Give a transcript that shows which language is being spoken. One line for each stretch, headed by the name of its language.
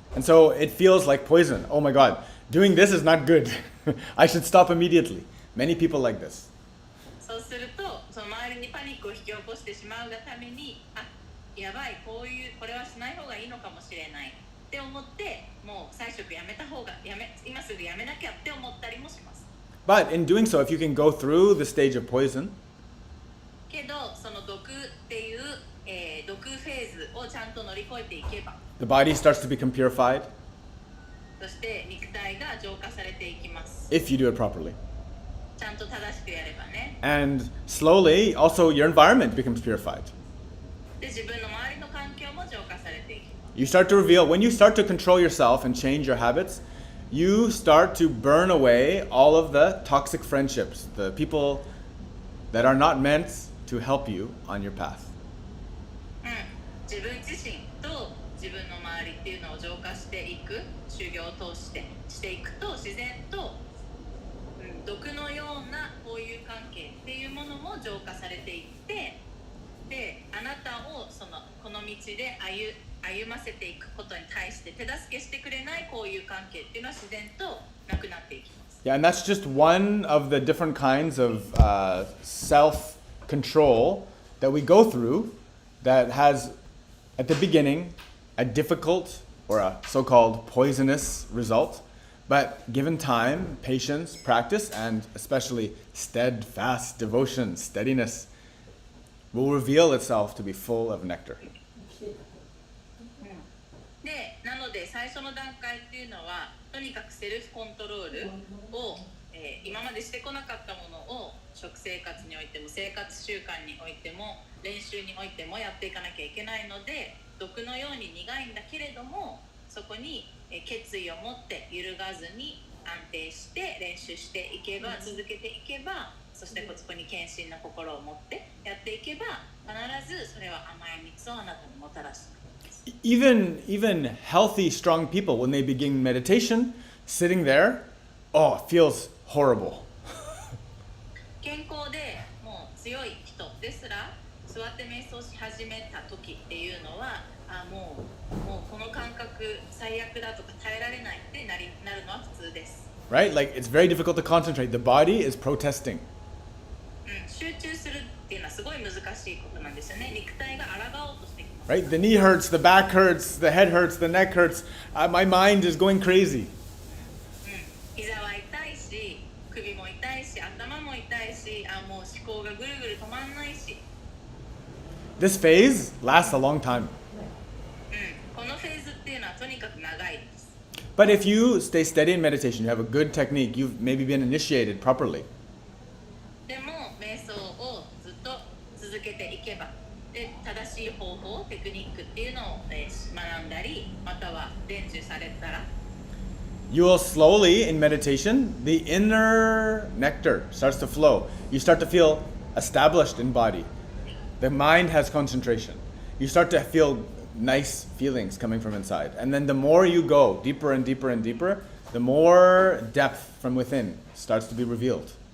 English: And so it feels like poison. Oh my God, doing this is not good. I should stop immediately. Many people like this.
Japanese: そうすると、その周りにパニックを引き起こしてしまうがために、やばい、これはしない方がいいのかもしれないって思って、もう菜食やめた方が、今すぐやめなきゃって思ったりもします。
English: But in doing so, if you can go through the stage of poison,
Japanese: けど、その毒っていう、毒フェーズをちゃんと乗り越えていけば、
English: the body starts to become purified
Japanese: そして肉体が浄化されていきます。
English: if you do it properly.
Japanese: ちゃんと正しくやればね。
English: And slowly, also your environment becomes purified.
Japanese: で、自分の周りの環境も浄化されていきます。
English: You start to reveal, when you start to control yourself and change your habits, you start to burn away all of the toxic friendships, the people that are not meant to help you on your path.
Japanese: 自分自身と自分の周りっていうのを浄化していく、修行を通していくと自然と、毒のような交友関係っていうものも浄化されていって、で、あなたをこの道で歩ませていくことに対して手助けしてくれない交友関係っていうのは自然となくなっていきます。
English: Yeah, and that's just one of the different kinds of self-control that we go through that has, at the beginning, a difficult or a so-called poisonous result. But given time, patience, practice, and especially steadfast devotion, steadiness, will reveal itself to be full of nectar.
Japanese: で、なので最初の段階っていうのはとにかくセルフコントロールを、今までしてこなかったものを食生活においても生活習慣においても練習においてもやっていかなきゃいけないので、毒のように苦いんだけれどもそこに決意を持って揺るがずに安定して練習していけば、続けていけば、そしてそこに献身の心を持ってやっていけば、必ずそれは甘い蜜をあなたにもたらす。
English: Even healthy, strong people, when they begin meditation, sitting there, oh, it feels horrible.
Japanese: 健康でもう強い人ですら座って瞑想し始めた時っていうのは、もうこの感覚最悪だとか耐えられないってなるのは普通です。
English: Right? Like it's very difficult to concentrate. The body is protesting.
Japanese: 集中するっていうのはすごい難しいことなんですよね。肉体が抗おうとしてきます。
English: Right? The knee hurts, the back hurts, the head hurts, the neck hurts. My mind is going crazy.
Japanese: 膝は痛いし、首も痛いし、頭も痛いし、もう思考がぐるぐる止まんないし。
English: This phase lasts a long time.
Japanese: このフェーズっていうのはとにかく長いです。
English: But if you stay steady in meditation, you have a good technique, you've maybe been initiated properly.
Japanese: でも瞑想をずっと続けていけば、で正しい方法、テクニックっていうのを、学んだり、または伝授されたら、
English: You will slowly, in meditation, the inner nectar starts to flow. You start to feel established in body. The mind has concentration. You start to feel nice feelings coming from inside. And then the more you go deeper and deeper and deeper, the more depth from within starts to be revealed.